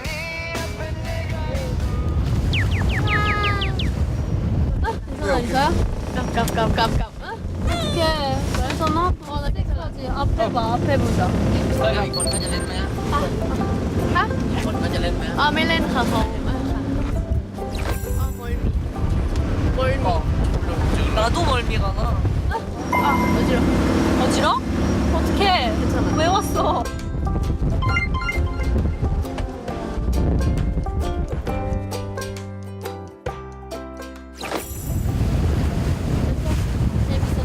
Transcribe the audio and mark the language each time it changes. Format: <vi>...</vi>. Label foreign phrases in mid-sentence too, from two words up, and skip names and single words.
<ko>있어요? 깝깝깝깝. 어떻게? 그래서 나 어디까지? 앞에 봐. 앞에 보자.</ko> <th>ไม่เล่นค่ะเขา 멀미.</th> <ko>나도 멀미가 나. 어지러. 어지러? 어떡해. 괜찮아. 왜 왔어? 재밌었어.</ko>